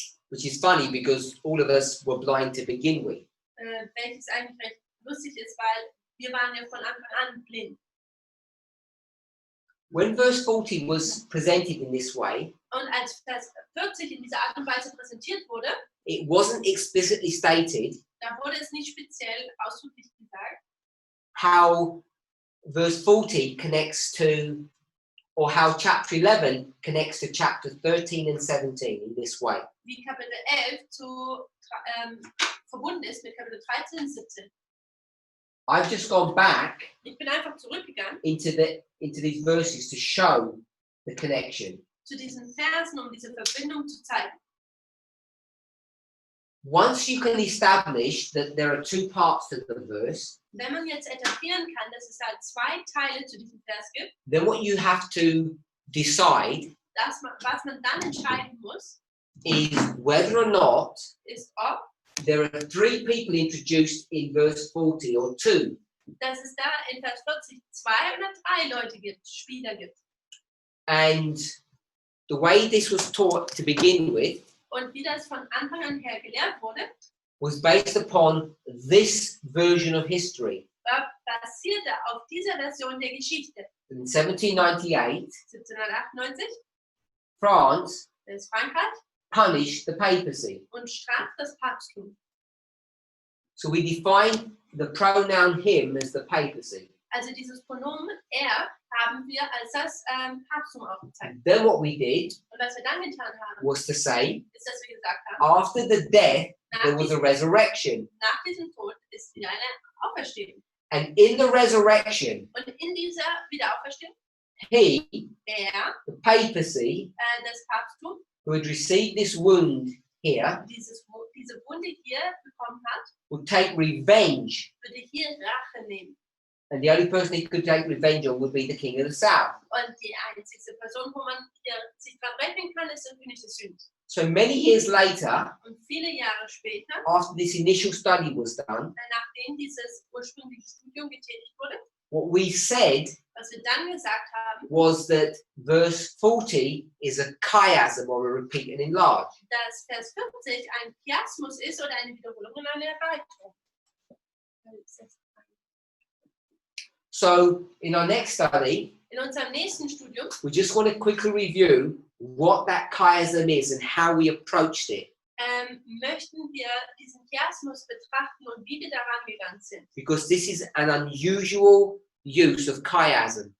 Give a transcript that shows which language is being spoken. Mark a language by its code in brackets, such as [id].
[en] which is funny because all of us were blind to begin with. [de] Welches eigentlich recht lustig ist, weil wir waren ja von Anfang an blind. [en] When verse 40 was presented in this way, [de] Und als Vers 40 in dieser Art und Weise präsentiert wurde, [en] it wasn't explicitly stated [de] da wurde es nicht speziell ausdrücklich gesagt, [en] how verse 40 connects to, or how chapter 11 connects to chapter 13 and 17 in this way. [de] wie Kapitel 11 verbunden ist mit Kapitel 13 und 17. [en] I've just gone back [de] Ich bin einfach zurückgegangen [en] into these verses to show the connection. [de] zu diesen Versen, um diese Verbindung zu zeigen. [en] Once you can establish that there are two parts to the verse, [de] Wenn man jetzt etablieren kann, dass es halt zwei Teile zu diesem Vers gibt, [en] then what you have to decide [de] was man dann entscheiden muss, [en] is whether or not [de] ist, ob [en] there are three people introduced in verse 40 or two. [de] dass es da in Vers 40 2 oder 3 Leute gibt, Spieler gibt. [en] And the way this was taught to begin with [de] Und wie das von Anfang an her gelehrt wurde, [en] was based upon this version of history. [de] basierte auf dieser Version der Geschichte. [en] In 1798, [de] 1798 [en] France [de] ist Frankreich [en] punished the papacy. [de] und straft das Papsttum. [en] So we define the pronoun him as the papacy. [de] Also dieses Pronomen er haben wir als das Papsttum aufgezeigt. [en] Then what we did [de] Und was wir dann getan haben, [en] was to say, [de] ist, dass wir gesagt haben, [en] after the death, there [de] nach [en] was a [de] diesem, [en] resurrection. [de] nach diesem Tod ist wieder eine Auferstehung. [en] And in the resurrection, [de] Und in dieser Wiederauferstehung, [en] he, [de] er, [en] the papacy, [de] das Papsttum, [en] who had received this wound here, [de] diese Wunde hier bekommen hat, [en] would take revenge. [de] würde hier Rache nehmen. [en] And the only person he could take revenge on would be the king of the south. [de] Und die einzige Person, wo man hier sich dran rechnen kann, ist der König des Südens. [en] So many years later, [de] Und viele Jahre später, [en] after this initial study was done, [de] nachdem dieses ursprüngliche Studium getätigt wurde, [en] what we said [de] was wir dann gesagt haben, [en] was that verse 40 is a chiasm or a repeat and enlarge. [de] dass Vers 40 ein Chiasmus ist oder eine Wiederholung und eine Erweiterung. [en] So in our next study, [de] In unserem nächsten Studium [en] we just want to quickly review what that chiasm is and how we approached it. [de] möchten wir diesen Chiasmus betrachten und wie wir daran gegangen sind. [en] Because this is an unusual use of chiasm.